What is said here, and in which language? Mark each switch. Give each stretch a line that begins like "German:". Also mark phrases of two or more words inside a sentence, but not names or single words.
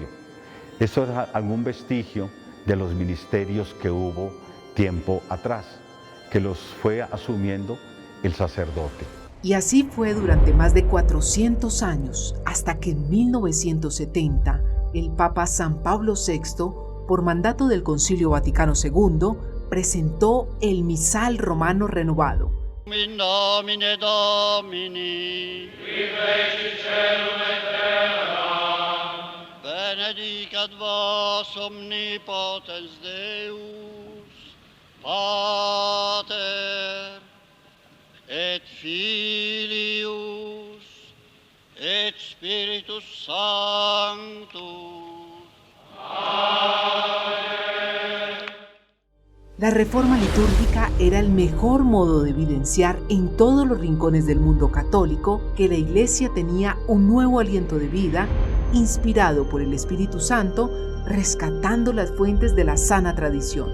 Spanish: Eso es algún vestigio de los ministerios que hubo tiempo atrás, que los fue asumiendo el sacerdote. Y así fue durante más de 400 años, hasta que en 1970 el Papa San Pablo VI, por mandato del Concilio Vaticano II, presentó el Misal Romano renovado.
Latin: In nomine Domini, qui feci celum et terra, benedicat vos omnipotens Deus, Pater, et Filius, et Spiritus Sanctus.
Spanish: La reforma litúrgica era el mejor modo de evidenciar en todos los rincones del mundo católico que la Iglesia tenía un nuevo aliento de vida, inspirado por el Espíritu Santo, rescatando las fuentes de la sana tradición.